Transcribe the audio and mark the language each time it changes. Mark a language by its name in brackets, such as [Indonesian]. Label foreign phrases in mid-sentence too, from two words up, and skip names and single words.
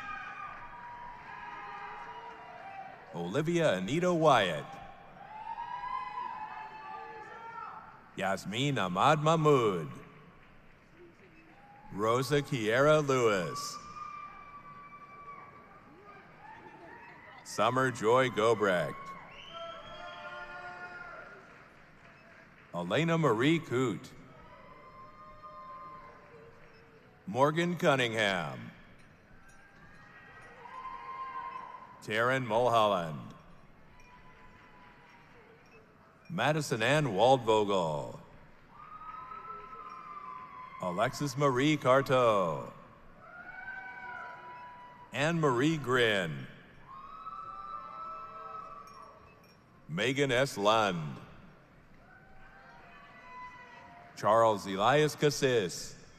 [English] Olivia Anita Wyatt. Yasmin Ahmad Mahmood. Rosa Kiera Lewis. Summer Joy Gobrecht. Elena Marie Coote. Morgan Cunningham. Taryn Mulholland. Madison Ann Waldvogel. Alexis Marie Carto. Anne Marie Grin. Megan S. Lund. Charles Elias Cassis.